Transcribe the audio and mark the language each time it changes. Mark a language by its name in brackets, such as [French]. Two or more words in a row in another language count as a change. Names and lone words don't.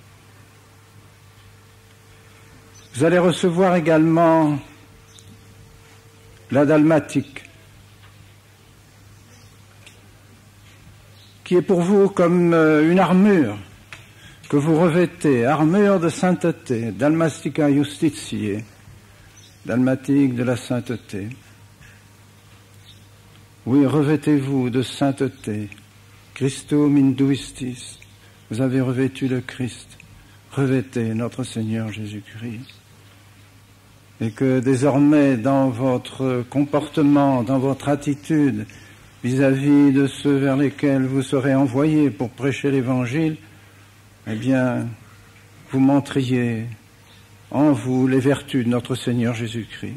[French] Vous allez recevoir également la dalmatique, qui est pour vous comme une armure que vous revêtez, armure de sainteté, [Latin] dalmatica justitiae, [French] dalmatique de la sainteté. Oui, revêtez-vous de sainteté, [Latin] Christum induistis, [French] vous avez revêtu le Christ, revêtez notre Seigneur Jésus-Christ. Et que désormais, dans votre comportement, dans votre attitude, vis-à-vis de ceux vers lesquels vous serez envoyés pour prêcher l'Évangile, eh bien, vous montriez en vous les vertus de notre Seigneur Jésus-Christ.